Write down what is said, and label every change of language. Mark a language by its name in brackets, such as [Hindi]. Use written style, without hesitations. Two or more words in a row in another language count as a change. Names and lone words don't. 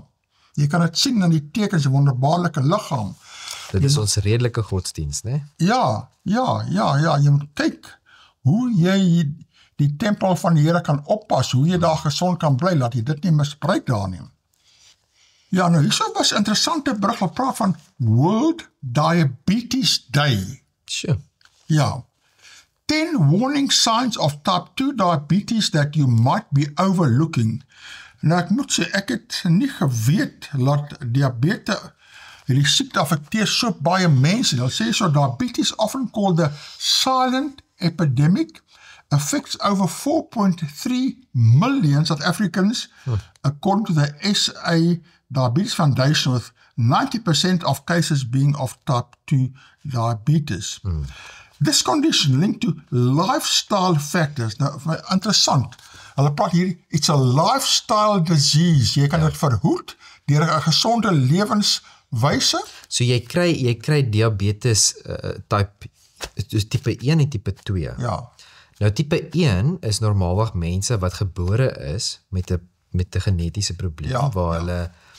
[Afrikaans] Jy kan dit sien in die tekens, 'n wonderbaarlike liggaam. Dit is ons redelike godsdienst, né? Ja, jy moet kyk hoe jy die tempel van die Here kan oppas, hoe jy daar gesond kan bly, laat jy dit nie misbruik daar nie. Ja, nou hierso was 'n interessante berig wat praat van World Diabetes Day. [English] Sure. [Afrikaans] Ja. [English] 10 warning signs of type 2 diabetes that you might be overlooking. [Afrikaans] Nou ek moet sê, ek het nie geweet dat diabetes hierdie siekte affekteer so baie mense. Hulle sê so, [English] diabetes, often called the silent epidemic, affects over 4.3 million South Africans, according to the SA Diabetes Foundation, with 90% of cases being of type 2 diabetes. This condition linked to lifestyle factors. [Afrikaans] Nou, interessant. Hulle praat hier, [English] it's a lifestyle disease. [Afrikaans] Jy kan dit verhoed deur 'n gesonde lewenswyse. So jy kry diabetes type 1 en type 2. Ja. Nou type 1 is normaalweg mense wat gebore is met 'n genetiese probleem waar hulle